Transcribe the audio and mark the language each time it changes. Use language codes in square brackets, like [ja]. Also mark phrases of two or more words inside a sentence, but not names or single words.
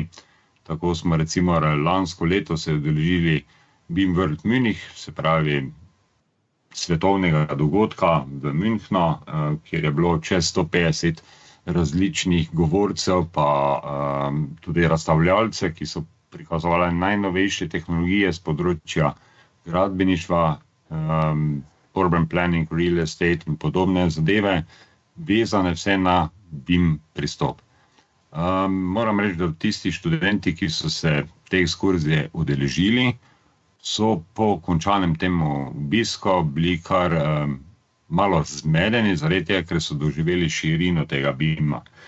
[sl] Tako smo recimo lansko leto se udeležili BIM World Munich, se pravi svetovnega dogodka v Münchnu, kjer je bilo čez 150 različnih govorcev, pa tudi razstavljalcev, ki so prikazovali najnovejše tehnologije z področja gradbeništva, [en] urban planning, real estate [sl] in podobne zadeve, vezane vse na BIM pristop. Moram reči, da tisti študenti, ki so se te ekskurzije udeležili, so po končanem temu obisku bili kar malo zmedeni, zaradi tega, ker so doživeli širino tega BIM-a.